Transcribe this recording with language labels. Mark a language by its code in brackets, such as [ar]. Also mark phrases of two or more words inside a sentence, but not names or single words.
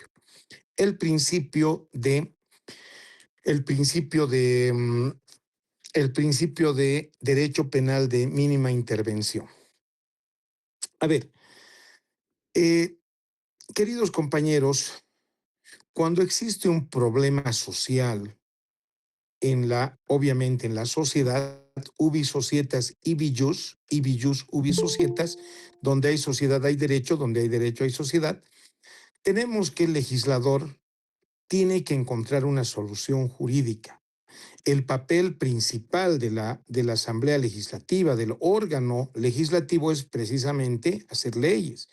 [es] El principio de, el principio de, el principio de derecho penal de mínima intervención. A ver, eh, queridos compañeros, cuando existe un problema social obviamente en la sociedad, [la] ubi societas ibi jus ubi societas, [es] donde hay sociedad hay derecho, donde hay derecho hay sociedad. Tenemos que el legislador tiene que encontrar una solución jurídica. El papel principal de la Asamblea Legislativa, del órgano legislativo, es precisamente hacer leyes.